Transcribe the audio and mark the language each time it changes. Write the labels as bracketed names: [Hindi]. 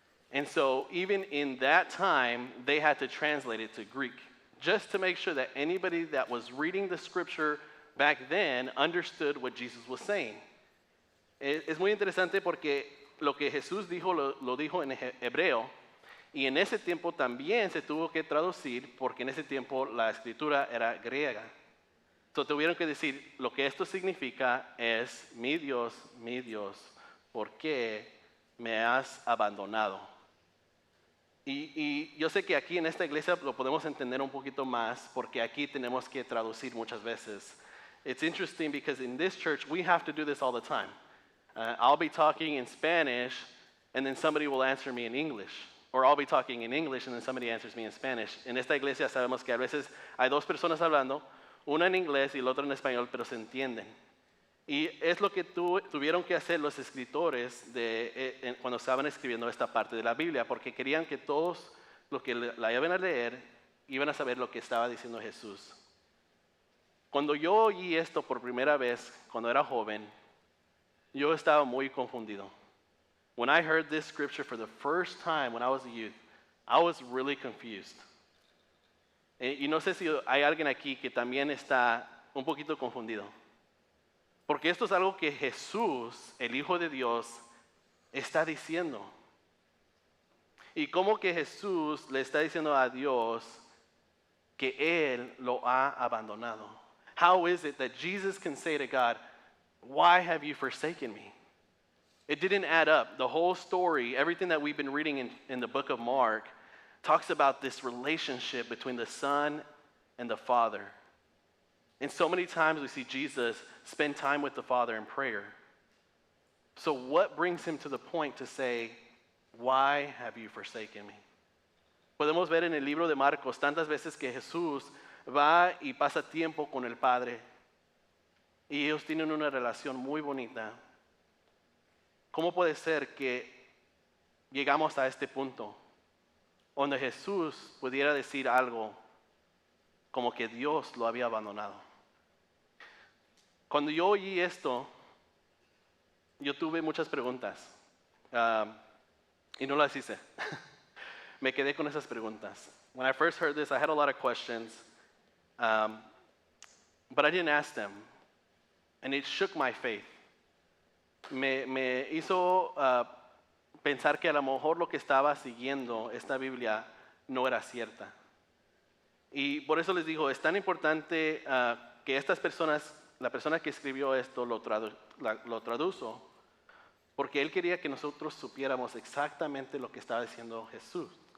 [English] And so even in that time, they had to translate it to Greek, just to make sure that anybody that was reading the scripture back then understood what Jesus was saying. [Spanish] Es muy interesante porque lo que Jesús dijo, lo dijo en hebreo, y en ese tiempo también se tuvo que traducir porque en ese tiempo la escritura era griega. Entonces tuvieron que decir, lo que esto significa es, mi Dios, ¿por qué me has abandonado? Y yo sé que aquí en esta iglesia lo podemos entender un poquito más porque aquí tenemos que traducir muchas veces. [English] It's interesting because in this church we have to do this all the time. I'll be talking in Spanish and then somebody will answer me in English. Or I'll be talking in English and then somebody answers me in Spanish. [Spanish] En esta iglesia sabemos que a veces hay dos personas hablando, una en inglés y la otra en español, pero se entienden. Y es lo que tuvieron que hacer los escritores cuando estaban escribiendo esta parte de la Biblia, porque querían que todos los que la iban a leer iban a saber lo que estaba diciendo Jesús. Cuando yo oí esto por primera vez, cuando era joven, yo estaba muy confundido. [English] When I heard this scripture for the first time when I was a youth, I was really confused. [Spanish] Y no sé si hay alguien aquí que también está un poquito confundido. Porque esto es algo que Jesús, el Hijo de Dios, está diciendo. Y cómo que Jesús le está diciendo a Dios que Él lo ha abandonado. [English] How is it that Jesus can say to God, why have you forsaken me? It didn't add up. The whole story, everything that we've been reading in the book of Mark, talks about this relationship between the Son and the Father. And so many times we see Jesus spend time with the Father in prayer. So what brings him to the point to say, why have you forsaken me? [Spanish] Podemos ver en el libro de Marcos tantas veces que Jesús va y pasa tiempo con el Padre. Y ellos tienen una relación muy bonita. ¿Cómo puede ser que llegamos a este punto donde Jesús pudiera decir algo como que Dios lo había abandonado? Cuando yo oí esto, yo tuve muchas preguntas y no las hice. Me quedé con esas preguntas. [English] When I first heard this, I had a lot of questions, but I didn't ask them, and it shook my faith. [Spanish] Me hizo pensar que a lo mejor lo que estaba siguiendo esta Biblia no era cierta. Y por eso les digo, es tan importante que estas personas, la persona que escribió esto lo tradujo, porque él quería que nosotros supiéramos exactamente lo que estaba diciendo Jesús.